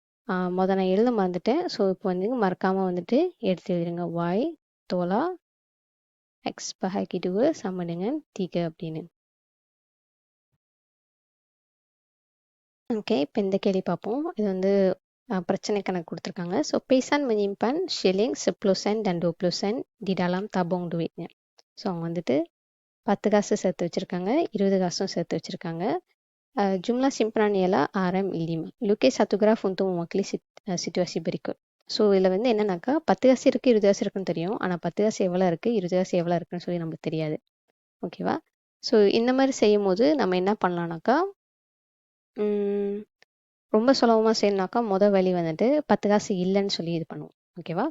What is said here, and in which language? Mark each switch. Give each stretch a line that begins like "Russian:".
Tamil: நான் எழுத மறந்துட்டேன். ஸோ இப்போ வந்து மறக்காமல் வந்துட்டு எடுத்து எழுதிடுங்க. வாய் தோலா எக்ஸ்
Malay: bahagi 2 sama dengan 3
Tamil: அப்படின்னு. ஓகே, இப்போ இந்த கேள்வி பார்ப்போம். இது வந்து பிரச்சனை கணக்கு கொடுத்துருக்காங்க. So பேசான்
Malay: menyimpan shilling 10% dan 20% di dalam tabung duitnya.
Tamil: So அவங்க வந்துட்டு 10 காசு சேர்த்து வச்சுருக்காங்க, 20 காசும் சேர்த்து வச்சுருக்காங்க.
Malay: jumlah simpanan ialah RM5. Lukis satu graf untuk mewakili situasi berikut.
Tamil: So இதில் வந்து என்னன்னாக்கா 10 காசு இருக்குது 20 காசு இருக்குன்னு தெரியும். ஆனால் 10 காசு எவ்வளோ இருக்குது 20 காசு எவ்வளோ இருக்குன்னு சொல்லி நமக்கு தெரியாது. ஓகேவா? ஸோ இந்த மாதிரி செய்யும் போது நம்ம என்ன பண்ணலான்னாக்கா, ரொம்ப சுலபமாக செய்யணுனாக்கா மொதல் வழி வந்துட்டு 10 காசு இல்லைன்னு சொல்லி இது பண்ணுவோம். ஓகேவா?